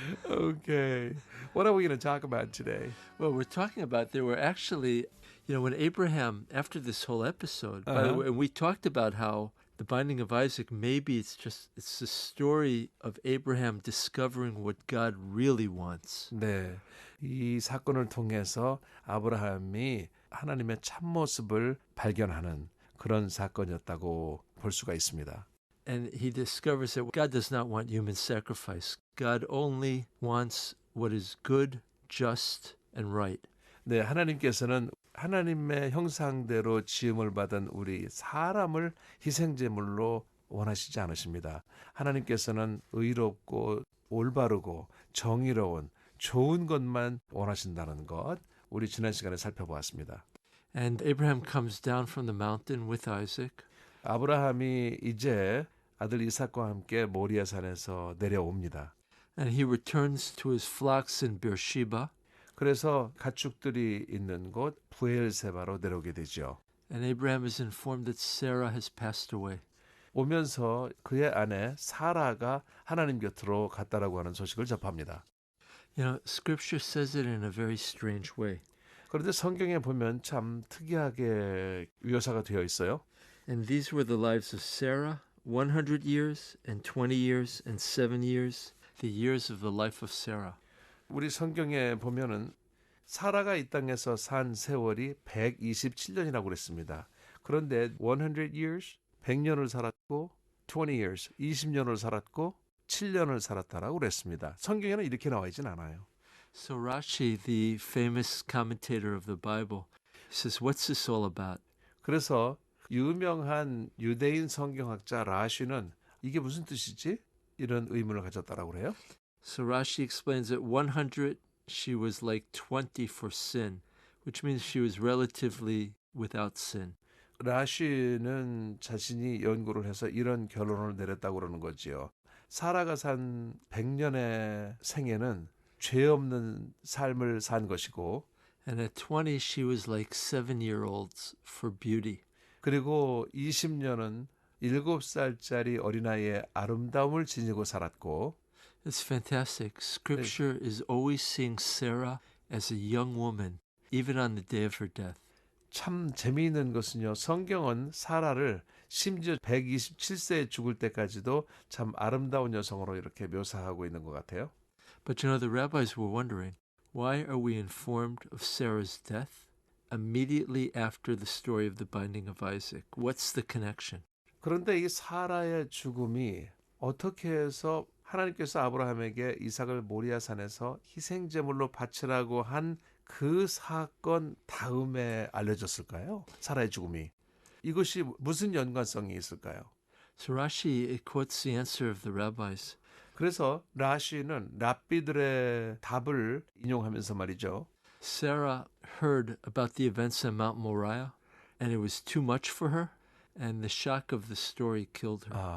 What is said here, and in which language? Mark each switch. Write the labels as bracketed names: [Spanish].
[English] Okay, what are we going to talk about today? Well, we're talking about there were actually, when Abraham, after this whole episode, by the way, and we talked about how the binding of Isaac, maybe it's the story of Abraham discovering what God really wants. [Korean] 네, 이 사건을 통해서 아브라함이 하나님의 참모습을 발견하는 그런 사건이었다고 볼 수가 있습니다. [English] And he discovers that God does not want human sacrifice. God only wants what is good, just, and right. [Korean] 네, 하나님께서는 하나님의 형상대로 지음을 받은 우리 사람을 희생제물로 원하시지 않으십니다. 하나님께서는 의롭고 올바르고 정의로운 좋은 것만 원하신다는 것, 우리 지난 시간에 살펴보았습니다. [English] And Abraham comes down from the mountain with Isaac. [Korean] 아브라함이 이제 아들 이삭과 함께 모리아 산에서 내려옵니다. [English] And he returns to his flocks in Beersheba. [Korean] 그래서 가축들이 있는 곳 부엘세바로 내려오게 되죠. [English] And Abraham is informed that Sarah has passed away. [Korean] 오면서 그의 아내 사라가 하나님 곁으로 갔다라고 하는 소식을 접합니다. [English] Scripture says it in a very strange way. [Korean] 그런데 성경에 보면 참 특이하게 묘사가 되어 있어요. [English] And these were the lives of Sarah, 100 years and 20 years and 7 years, the years of the life of Sarah. [Korean] 우리 성경에 보면은 사라가 이 땅에서 산 세월이 127년이라고 그랬습니다. 그런데 [English] 100 years, [Korean] 100년을 살았고 [English] 20 years, [Korean] 20년을 살았고 7년을 살았다라고 그랬습니다. 성경에는 이렇게 나와 있진 않아요. [English] So Rashi, the famous commentator of the Bible, says, what's this all about? [Korean] 그래서 유명한 유대인 성경학자 라쉬는 이게 무슨 뜻이지? 이런 의문을 가졌다라고 그래요. [English] So Rashi explains that 100, she was like 20 for sin, which means she was relatively without sin. [Korean] 라쉬는 자신이 연구를 해서 이런 결론을 내렸다고 그러는 거지요. 사라가 산 100년의 생애는 죄 없는 삶을 산 것이고, [English] And at 20, she was like 7-year-olds for beauty. [Korean] 그리고 20년은 7살짜리 어린아이의 아름다움을 지니고 살았고, [English] It's fantastic. Scripture is always seeing Sarah as a young woman, even on the day of her death. [Korean] 참 재미있는 것은요, 성경은 사라를 심지어 127세에 죽을 때까지도 참 아름다운 여성으로 이렇게 묘사하고 있는 것 같아요. [English] But the rabbis were wondering, why are we informed of Sarah's death immediately after the story of the binding of Isaac? What's the connection? [Korean] 그런데 이 사라의 죽음이 어떻게 해서 하나님께서 아브라함에게 이삭을 모리아 산에서 희생제물로 바치라고 한 그 사건 다음에 알려졌을까요? 사라의 죽음이. 이것이 무슨 연관성이 있을까요? [English] So Rashi quotes the answer of the rabbis. [Korean] 그래서 라쉬는 랍비들의 답을 인용하면서 말이죠. [English] Sarah heard about the events on Mount Moriah, and it was too much for her, and the shock of the story killed her.